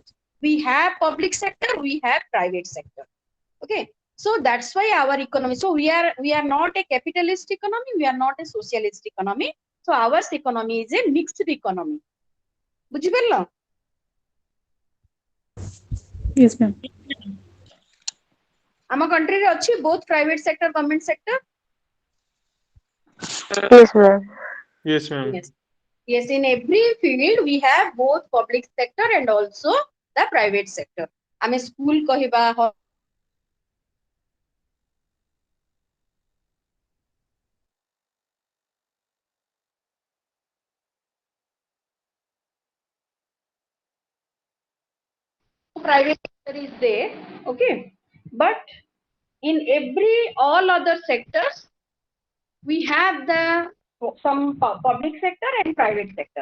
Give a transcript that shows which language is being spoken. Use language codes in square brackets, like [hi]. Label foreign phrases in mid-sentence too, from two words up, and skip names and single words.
[en] We have public sector, we have private sector. Okay. So that's why our economy. So we are not a capitalist economy. We are not a socialist economy. So our economy is a mixed economy. [or] बुझिପାରିଲ? [en] Yes, ma'am. ଆମ country [or] ରେ ଅଛି [en] both private sector, government sector. Yes, ma'am. Yes, ma'am. Yes. Yes, in every field we have both public sector and also the private sector. [or] ଆମେ school କହିବା [en] private sector is there, okay, but in all other sectors we have the some public sector and private sector.